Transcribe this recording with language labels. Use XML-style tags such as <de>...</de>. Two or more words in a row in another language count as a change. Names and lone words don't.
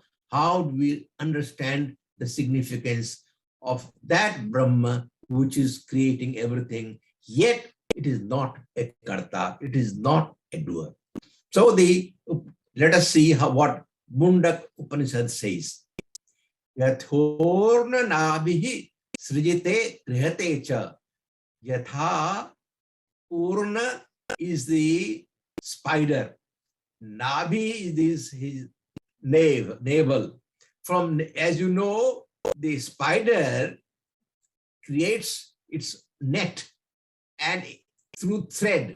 <en>How do we understand the significance of that Brahma which is creating everything, yet it is not a karta, it is not a doer. So let us see what Mundak Upanishad says.</en> <sa>यथोर्ण नाभिः सृजते गृह्णते च.</sa> <en>Yatha, Urna is the spider. Nabhi is his navel. From, as you know, the spider creates its net and through thread.</en>